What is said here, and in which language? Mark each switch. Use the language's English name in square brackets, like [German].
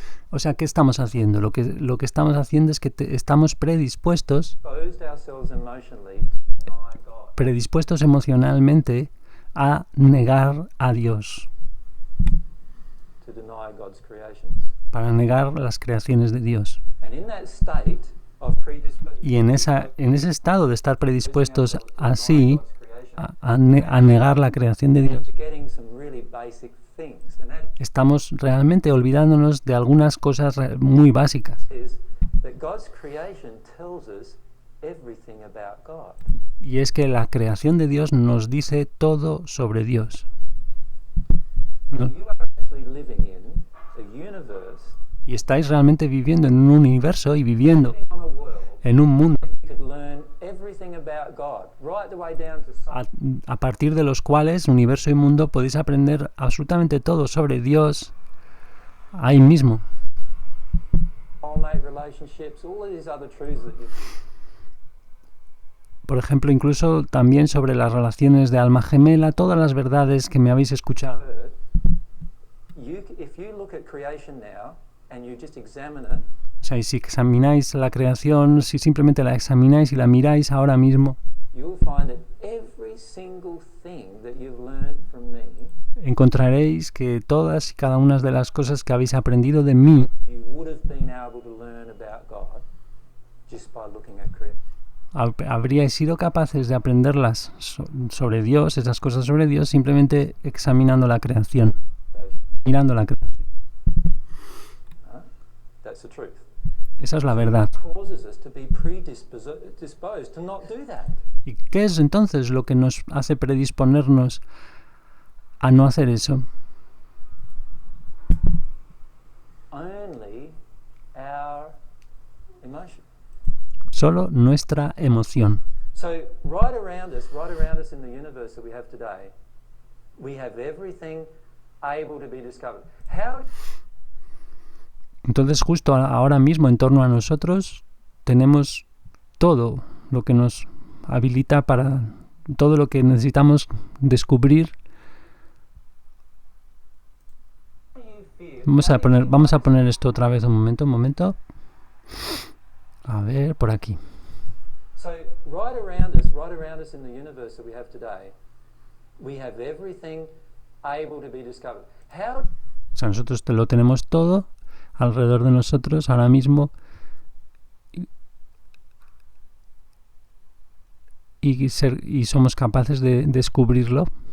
[Spanish] O sea, ¿qué estamos haciendo? Lo que estamos haciendo es que estamos predispuestos [English] ourselves emotionally to deny God. [Spanish] predispuestos emocionalmente a negar a Dios, [English] To deny God's creations. [Spanish] para negar las creaciones de Dios. [English] And in that state of predisposition, [Spanish] Y en ese estado de estar predispuestos así a negar la creación de Dios, [English] forgetting some really basic things, and that [Spanish] estamos realmente olvidándonos de algunas cosas muy básicas. [English] is that God's creation tells us everything about God. [Spanish] Y es que la creación de Dios nos dice todo sobre Dios. ¿No? [English] You are actually living in a universe, [Spanish] Y estáis realmente viviendo en un universo y viviendo [English] living on a world [Spanish] en un mundo [English] you could learn everything about God, right the way down to some [Spanish] a partir de los cuales, universo y mundo, podéis aprender absolutamente todo sobre Dios ahí mismo. [English] soulmate relationships, all of these other truths that you've [Spanish] Por ejemplo, incluso también sobre las relaciones de alma gemela, todas las verdades que me habéis escuchado. [English] heard. If you look at creation now and you just examine it, [Spanish] O sea, y si examináis la creación, si simplemente la examináis y la miráis ahora mismo, [English] you'll find that every single thing that you've learned from me, [Spanish] encontraréis que todas y cada una de las cosas que habéis aprendido de mí, [English] you would have been able to learn about God just by looking at creation. [Spanish] Habríais sido capaces de aprenderlas sobre Dios, esas cosas sobre Dios, simplemente examinando la creación, mirando la creación. [English] That's the truth. [Spanish] Esa es la verdad. [English] It causes us to be predisposed to not do that. [Spanish] ¿Y qué es entonces lo que nos hace predisponernos a no hacer eso? [English] Only our emotion. [Spanish] Solo nuestra emoción. [English] So right around us in the universe that we have today, we have everything able to be discovered. How? [Spanish] Entonces justo ahora mismo en torno a nosotros tenemos todo lo que nos habilita para todo lo que necesitamos descubrir. Vamos a poner esto otra vez un momento. A ver, por aquí. [English] So right around us in the universe that we have today, we have everything able to be discovered. How? [Spanish] O sea, nosotros lo tenemos todo alrededor de nosotros ahora mismo y somos capaces de descubrirlo.